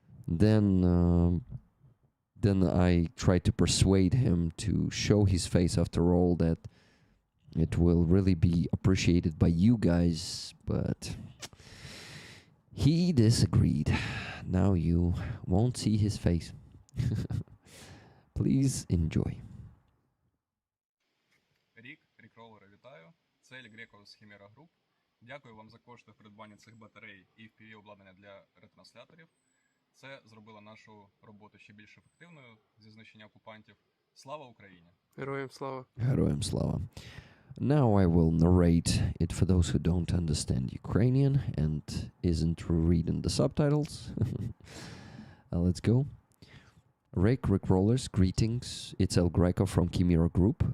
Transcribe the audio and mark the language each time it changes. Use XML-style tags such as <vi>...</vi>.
<en>Then I tried to persuade him to show his face, after all, that it will really be appreciated by you guys, but he disagreed. Now you won't see his face. Please enjoy.</en> <uk>Рік, Рік Роллера, вітаю. Це Greco з Chimera Group. Дякую вам за кошти в придбанні цих батарей і FPV-обладнання для ретрансляторів. Це зробило нашу роботу ще більш ефективною зі знищення окупантів. Слава Україні! Героям слава. Героям слава.</uk> <en>Now I will narrate it for those who don't understand Ukrainian and isn't reading the subtitles. Let's go. Rick Rollers, greetings. It's El Greco from Chimera Group.</en>